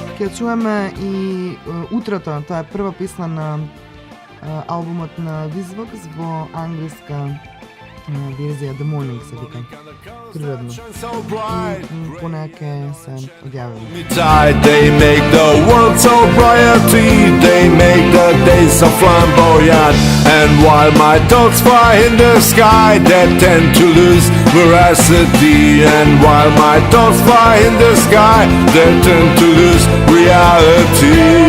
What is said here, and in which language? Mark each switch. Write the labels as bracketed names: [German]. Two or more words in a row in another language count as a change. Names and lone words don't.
[Macedonian] чуваме и Утрото, тоа е прва песна на албумот на Визвокс во англиска верзија The Morning се вика. Природно. И понеќе се одјаваме. [English] They make the world so brighty, they make the days so flamboyant. And while my thoughts fly in the sky, they tend to lose veracity. And while my thoughts fly in the sky, they tend to lose reality.